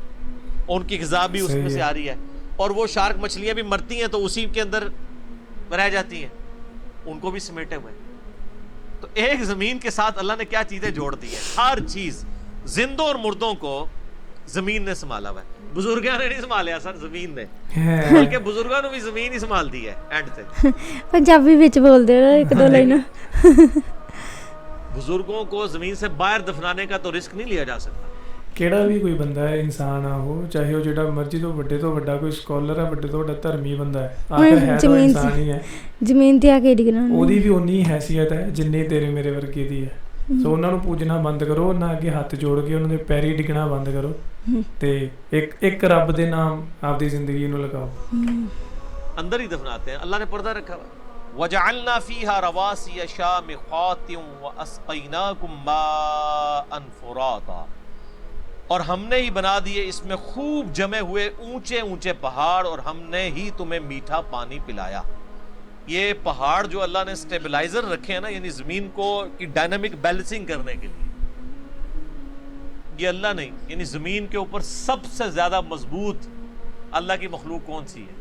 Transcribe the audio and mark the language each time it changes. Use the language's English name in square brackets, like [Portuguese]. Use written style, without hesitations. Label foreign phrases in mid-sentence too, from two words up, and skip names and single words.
[Urdu] ان کی غذا بھی اس میں سے آ رہی ہے, اور وہ شارک مچھلیاں بھی مرتی ہیں تو اسی کے اندر رہ جاتی ہیں, ان کو بھی سمیٹے ہوئے. تو ایک زمین کے ساتھ اللہ نے کیا چیزیں جوڑ دی ہیں, ہر چیز, زندوں اور مردوں کو زمین نے سنبھالا ہوا ہے. [Punjabi] بزرگاں نے نہیں سنبھالیا سر, زمین نے, بلکہ بزرگاں نے بھی زمین ہی سنبھال دی ہے. اینڈ تے پنجابی وچ بول دے رہا ایک دو لائن. [Urdu] بزرگوں کو زمین سے باہر دفنانے کا تو رسک نہیں لیا جا سکتا. [Punjabi] ਕਿਹੜਾ ਵੀ ਕੋਈ ਬੰਦਾ ਹੈ, ਇਨਸਾਨ ਆ ਉਹ, ਚਾਹੇ ਉਹ ਜਿਹੜਾ ਮਰਜ਼ੀ ਤੋਂ ਵੱਡਾ ਕੋਈ ਸਕਾਲਰ ਹੈ, ਵੱਡੇ ਤੋਂ ਵੱਡਾ ਧਰਮੀ ਬੰਦਾ ਹੈ, ਆਖਰ ਹੈ ਤਾਂ ਇਨਸਾਨ ਹੀ ਹੈ. ਜ਼ਮੀਨ ਤੇ ਆ ਕੇ ਡਿੱਗਣਾ, ਉਹਦੀ ਵੀ ਉਨੀ ਹੈਸੀਅਤ ਹੈ ਜਿੰਨੀ ਤੇਰੇ ਮੇਰੇ ਵਰਗੇ ਦੀ ਹੈ. ਸੋ ਉਹਨਾਂ ਨੂੰ ਪੂਜਣਾ ਬੰਦ ਕਰੋ, ਉਹਨਾਂ ਅੱਗੇ ਹੱਥ ਜੋੜ ਕੇ ਉਹਨਾਂ ਦੇ ਪੈਰੀ ਡਿੱਗਣਾ ਬੰਦ ਕਰੋ, ਤੇ ਇੱਕ ਰੱਬ ਦੇ ਨਾਮ ਆਪਦੀ ਜ਼ਿੰਦਗੀ ਨੂੰ ਲਗਾਓ. [Urdu] اندر ہی دفناتے ہیں. اللہ نے پردہ رکھا ہوا. [Arabic] وَجَعَلْنَا فِيهَا رَوَاسِيَ شَامِخَاتٍ وَأَسْقَيْنَاكُمْ مَاءً فُرَاتًا, [Urdu] اور ہم نے ہی بنا دیے اس میں خوب جمے ہوئے اونچے اونچے پہاڑ, اور ہم نے ہی تمہیں میٹھا پانی پلایا. یہ پہاڑ جو اللہ نے سٹیبلائزر رکھے ہیں نا, یعنی زمین کو کی [English] dynamic balancing [Urdu] کرنے کے لیے, یہ اللہ نہیں, یعنی زمین کے اوپر سب سے زیادہ مضبوط اللہ کی مخلوق کون سی ہے؟